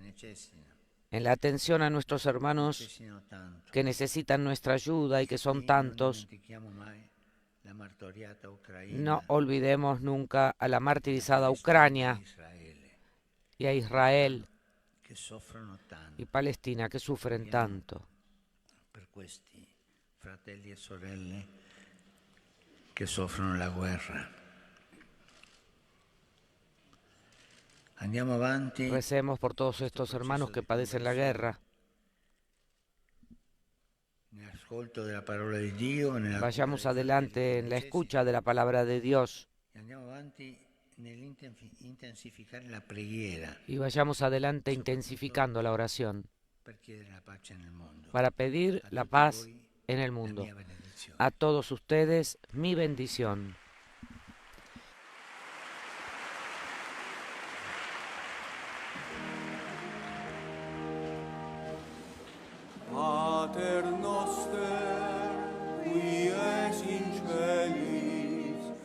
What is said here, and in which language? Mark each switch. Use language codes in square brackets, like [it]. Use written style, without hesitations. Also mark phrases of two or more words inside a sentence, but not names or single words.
[it] che necessitano [es] en la atención a nuestros hermanos [it] tanto. [es] que necesitan nuestra ayuda y que son [it] Non [es] tantos. [it] dimentichiamo mai la martoriata Ucraina, [es] No olvidemos nunca a la martirizada Ucrania [it] Israele, [es] y a Israel [it] che soffrono tanto [es] y Palestina que sufren tanto. [it] per questi fratelli e sorelle che soffrono la guerra. Andiamo avanti. [es] Recemos por todos estos hermanos que padecen la guerra. [it] Nell'ascolto della parola di Dio, nella [es] Vayamos [it] cura dei [es] adelante [it] fratelli [es] en la [it] che [es] escucha de la palabra de Dios [it] necessitano. Andiamo avanti nell'intensificare la preghiera [es] y vayamos adelante intensificando la oración [it] per chiedere la pace nel mondo. [es] para pedir [it] A [es] la [it] tutti [es] paz [it] voi, [es] en el [it] la [es] mundo. [it] mia benedizione. [es] A todos ustedes, mi bendición. [la] Pater noster, qui es in celis,